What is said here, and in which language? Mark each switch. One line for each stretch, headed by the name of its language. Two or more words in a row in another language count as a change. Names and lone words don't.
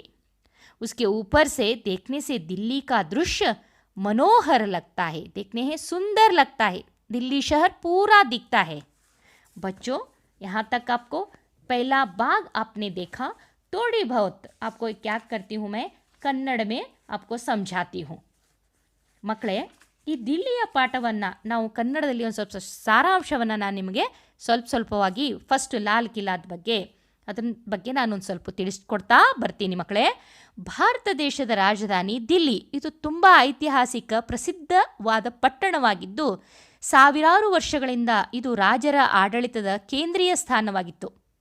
Hindi: उसके ऊपर से देखने से दिल्ली का दृश्य मनोहर लगता है, देखने में सुंदर लगता है। दिल्ली शहर पूरा दिखता है। बच्चों, यहाँ तक आपको पहला भाग आपने देखा। थोड़ी बहुत आपको क्या करती हूँ, मैं कन्नड़ में आपको समझाती हूँ।
Kannada: ಮಕ್ಕಳೇ, ಈ ದಿಲ್ಲಿಯ ಪಾಠವನ್ನು ನಾವು ಕನ್ನಡದಲ್ಲಿ ಒಂದು ಸ್ವಲ್ಪ ಸಾರಾಂಶವನ್ನು ನಾನು ನಿಮಗೆ ಸ್ವಲ್ಪವಾಗಿ ಫಸ್ಟ್ ಲಾಲ್ ಕಿಲಾದ ಬಗ್ಗೆ ನಾನೊಂದು ಸ್ವಲ್ಪ ತಿಳಿಸ್ಕೊಡ್ತಾ ಬರ್ತೀನಿ ಮಕ್ಕಳೇ. ಭಾರತ ದೇಶದ ರಾಜಧಾನಿ ದಿಲ್ಲಿ. ಇದು ತುಂಬ ಐತಿಹಾಸಿಕ ಪ್ರಸಿದ್ಧವಾದ ಪಟ್ಟಣವಾಗಿದ್ದು ಸಾವಿರಾರು ವರ್ಷಗಳಿಂದ ಇದು ರಾಜರ ಆಡಳಿತದ ಕೇಂದ್ರೀಯ ಸ್ಥಾನವಾಗಿತ್ತು.